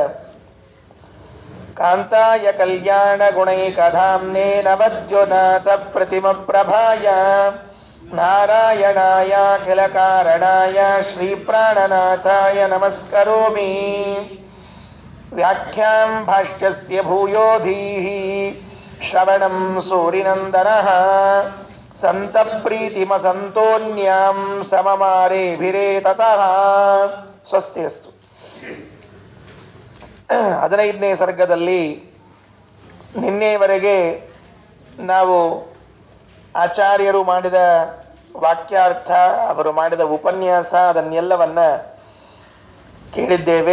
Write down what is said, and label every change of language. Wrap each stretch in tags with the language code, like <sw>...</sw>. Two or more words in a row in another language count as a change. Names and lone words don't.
<sa>ಕಾಂತಾಯ ಕಲ್ಯಾಣಗುಣೈಕಧಾಮ್ನೇ ನವದ್ಯೋನಾಥ ಪ್ರತಿಮಪ್ರಭಾಯ ನಾರಾಯಣಾಯಾಖಿಲ ಕಾರಣಾಯ ಶ್ರೀಪ್ರಾಣನಾಥಾಯ ನಮಸ್ಕರೋಮಿ ವ್ಯಾಖ್ಯಾಂ ಭಾಷ್ಯಸ್ಯ ಭೂಯೋಧೀಃ ಶ್ರವಣಂ ಸೂರಿನಂದನಃ ಸಂತಪ್ರೀತಿಮಸಂತೋನ್ಯಾಂ ಸಮಮಾರೇಭಿರೇ ತತಃ. ಸ್ವಸ್ತಿ ಅಸ್ತು.</sa> <kn>15ನೇ ಸರ್ಗದಲ್ಲಿ ನಿನ್ನೆಯವರೆಗೆ ನಾವು ಆಚಾರ್ಯರು ಮಾಡಿದ ವಾಕ್ಯಾರ್ಥ, ಅವರು ಮಾಡಿದ ಉಪನ್ಯಾಸ, ಅದನ್ನೆಲ್ಲವನ್ನ ಕೇಳಿದ್ದೇವೆ.</kn>